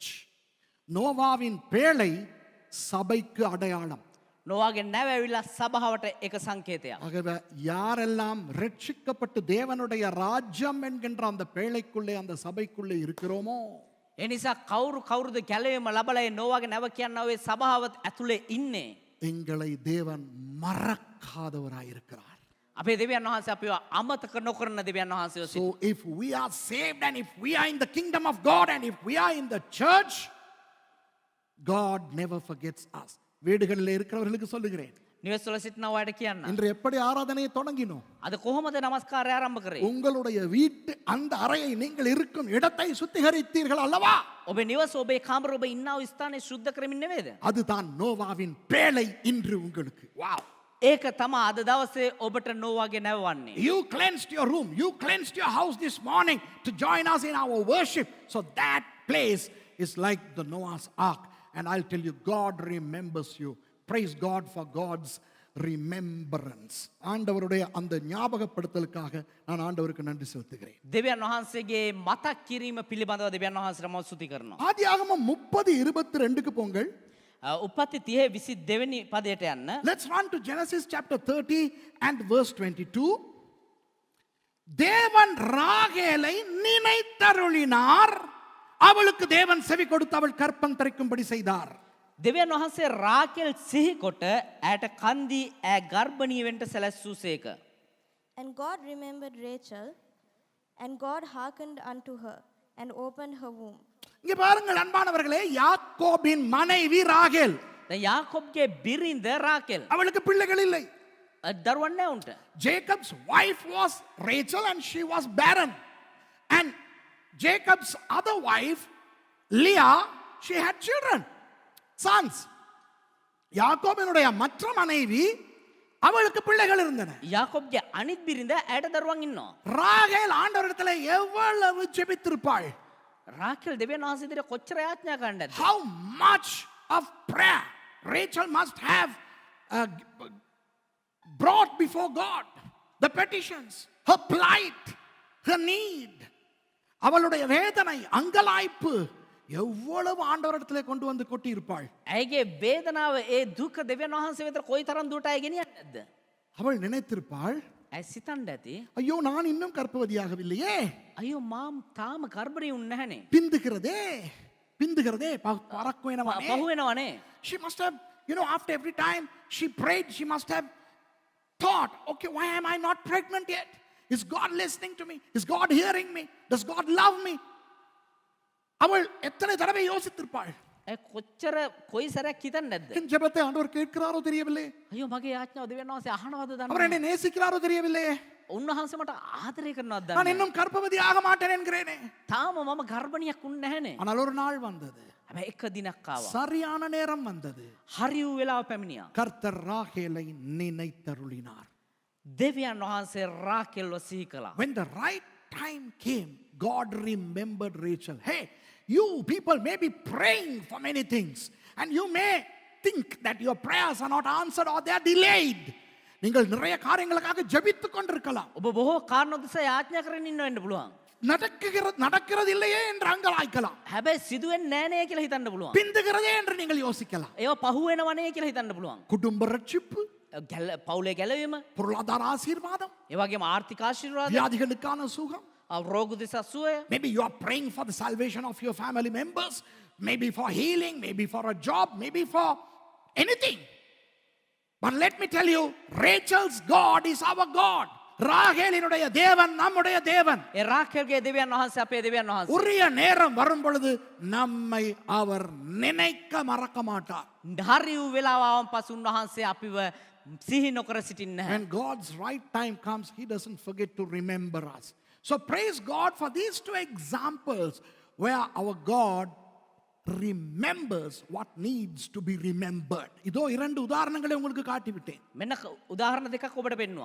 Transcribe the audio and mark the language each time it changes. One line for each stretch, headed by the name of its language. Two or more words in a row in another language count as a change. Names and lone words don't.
Tamil: நோவாவின் பேழை சபைக்கு அடையாளம்.
Sinhala: නෝවාගේ නැව ඇවිල්ලා සභාවට එක සංකේතයක්.
Tamil: ஆகவே யாரெல்லாம் ரட்சிக்கப்பட்டு தேவனுடைய ராஜ்யம் என்கின்ற அந்த பேழைக்குள்ளே அந்த சபைக்குள்ளே இருக்கிறோமோ,
Sinhala: ඒ නිසා කවුරුද ගැලවීම ලබලා ඒ නෝවාගේ නැව කියනවා ඒ සභාවත් ඇතුලේ ඉන්නේ.
Tamil: எங்களை தேவன் மறக்காதவராயிருக்கிறார்.
Sinhala: අපේ දෙවියන් වහන්සේ අපිව අමතක නොකරන දෙවියන් වහන්සේ
English: So if we are saved and if we are in the kingdom of God and if we are in the church, God never forgets us.
Tamil: வீடுகளில் இருக்கிறவர்களுக்கு சொல்லுகிறேன்,
Sinhala: නිවෙස්වල සිටින අයට කියන්න.
Tamil: இன்று எப்படி ஆராதனையை தொடங்கினோம்?
Sinhala: අද කොහොමද නමස්කාරය ආරම්භ කරේ?
Tamil: உங்களுடைய வீட்டு அந்த அறையை நீங்கள் இருக்கும் இடத்தை சுத்திகரித்தீர்கள் அல்லவா?
Sinhala: ඔබේ නිවස ඔබේ කාමර ඔබ ඉන්නා වූ ස්ථානය සුද්ධ කරමින් නෙමෙයිද?
Tamil: அதுதான் நோவாவின் பேழை இன்று உங்களுக்கு. Wow.
Sinhala: ඒක තමයි අද දවසේ ඔබට නෝවාගේ නැවවන්නේ.
English: You cleansed your room. You cleansed your house this morning to join us in our worship. So that place is like the Noah's ark. And I'll tell you, God remembers you. Praise God for God's remembrance.
Tamil: ஆண்டவருடைய அந்த ஞாபகப்படுத்தலுக்காக நான் ஆண்டவருக்கு நன்றி செலுத்துகிறேன்.
Sinhala: දෙවියන් වහන්සේගේ මතක් කිරීම පිළිබඳව දෙවියන් වහන්සේට මම ස්තුති කරනවා.
Tamil: ஆதியாகமம் 30:22க்கு போங்கள்.
Sinhala: උපත්ති 30:22 වෙනි පදයට යන්න.
English: Let's run to Genesis chapter 30 and verse 22.
Tamil: தேவன் ராகேலை நினைத்தருளினார், அவளுக்கு தேவன் செவி கொடுத்து அவள் கற்பம் தரிக்கும்படி செய்தார்.
Sinhala: දෙවියන් වහන්සේ රාකෙල් සිහිකොට ඇයට කන්දී ඈ ගර්භණී වෙන්න සැලැස්සූසේක.
English: And God remembered Rachel, and God hearkened unto her, and opened her womb.
Tamil: இங்க பாருங்கள் அன்பானவர்களே, யாக்கோபின் மனைவி ராகேல்,
Sinhala: දැන් යාකොබ්ගේ බිරිඳ රාකෙල්.
Tamil: அவளுக்கு பிள்ளைகள் இல்லை.
Sinhala: දරුවන් නැහැ උන්ට.
English: Jacob's wife was Rachel and she was barren. And Jacob's other wife, Leah, she had children, sons.
Tamil: யாக்கோபினுடைய மற்ற மனைவி, அவளுக்கு பிள்ளைகள் இருந்தன.
Sinhala: යාකොබ්ගේ අනිත් බිරිඳ ඇයට දරුවන් ඉන්නවා.
Tamil: ராகேல் ஆண்டவரிடத்தில் எவ்வளவு ஜெபித்திருப்பாள்?
Sinhala: රාකෙල් දෙවියන් වහන්සේ ඉදිරියේ කොච්චර යාඥා කරන්නද?
English: How much of prayer Rachel must have brought before God, the petitions, her plight, her need,
Tamil: அவளுடைய வேதனை, அங்கலாய்ப்பு எவ்வளவு ஆண்டவரிடத்திலே கொண்டு வந்து கொட்டி இருப்பாள்.
Sinhala: ඇයිගේ වේදනාව ඒ දුක දෙවියන් වහන්සේ වෙත කොයිතරම් දුරට අය ගෙනියන්නේ නැද්ද?
Tamil: அவள் நினைத்திருப்பாள்,
Sinhala: ඇයි සිතන්න ඇති?
Tamil: ஐயோ நான் இன்னும் கர்ப்பவதியாகவில்லையே,
Sinhala: අයියෝ මාම් තාම ගර්භණී වුන්නේ නැහනේ.
Tamil: பிந்துகிறதே பிந்துகிறதே பறக்குவேனவனே.
Sinhala: පහු වෙනවනේ.
English: She must have, after every time she prayed, she must have thought, okay, why am I not pregnant yet? Is God listening to me? Is God hearing me? Does God love me?
Tamil: அவள் எத்தனை தடவை யோசித்திருப்பாள்.
Sinhala: ඇයි කොච්චර කොයි සැරයක් හිතන්නේ නැද්ද?
Tamil: என் ஜெபத்தை ஆண்டவர் கேட்கிறாரோ தெரியவில்லை,
Sinhala: අයියෝ මගේ යාඥාව දෙවියන් වහන්සේ අහනවද
Tamil: அவர்
Sinhala: දන්නේ
Tamil: என்னை நேசிக்கிறாரோ தெரியவில்லையே,
Sinhala: උන්වහන්සේ මට ආදරය කරනවද
Tamil: நான்
Sinhala: දන්නේ
Tamil: இன்னும் கர்ப்பவதி ஆக மாட்டேன் என்கிறேனே.
Sinhala: තාම මම ගර්භණියක් වුන්නේ නැහනේ.
Tamil: ஆனால் ஒரு நாள் வந்தது,
Sinhala: හැබැයි එක දිනක් ආවා.
Tamil: சரியான நேரம் வந்தது.
Sinhala: හරි වූ වෙලාව පැමිණියා.
Tamil: கர்த்தர் ராகேலை நினைத்தருளினார்.
Sinhala: දෙවියන් වහන්සේ රාකෙල්ව සිහි කළා.
English: When the right time came, God remembered Rachel. Hey, you people may be praying for many things and you may think that your prayers are not answered or they are delayed.
Tamil: நீங்கள் நிறைய காரியங்களுக்காக ஜெபித்துக் கொண்டிருக்கலாம்.
Sinhala: ඔබ බොහෝ කාරණා දෙස යාඥා කරගෙන ඉන්න වෙන්න පුළුවන්.
Tamil: நடக்கிறது இல்லையே என்று அங்கலாய்க்கலாம்.
Sinhala: හැබැයි සිදුවෙන්නේ නැහැ නේ කියලා හිතන්න පුළුවන්.
Tamil: பிந்துகிறதே என்று நீங்கள் யோசிக்கலாம்.
Sinhala: ඒව පහු වෙනවනේ කියලා හිතන්න පුළුවන්.
Tamil: குடும்ப ரட்சிப்பு,
Sinhala: පවුලේ ගැලවීම,
Tamil: பொருளாதார ஆசீர்வாதம்,
Sinhala: ඒ වගේම ආර්ථික ආශිර්වාද,
Tamil: வியாதிகளுக்கான சுகம்.
Sinhala: රෝග දෙස සුවය.
English: Maybe you are praying for the salvation of your family members, maybe for healing, maybe for a job, maybe for anything. But let me tell you, Rachel's God is our God.
Tamil: ராகேலினுடைய தேவன் நம்முடைய தேவன்.
Sinhala: ඒ රාකෙල්ගේ දෙවියන් වහන්සේ අපේ දෙවියන් වහන්සේ.
Tamil: உரிய நேரம் வரும் பொழுது நம்மை அவர் நினைக்க மறக்க மாட்டார்.
Sinhala: හරි වූ වෙලාව ආවන් පසු උන්වහන්සේ අපිව සිහි නොකර සිටින්නේ නැහැ.
English: When God's right time comes, he doesn't forget to remember us. So praise God for these two examples where our God remembers what needs to be remembered.
Tamil: இதோ இரண்டு உதாரணங்களை உங்களுக்கு காட்டி விட்டேன்.
Sinhala: මෙන්න උදාහරණ දෙකක් ඔබට පෙන්නවා.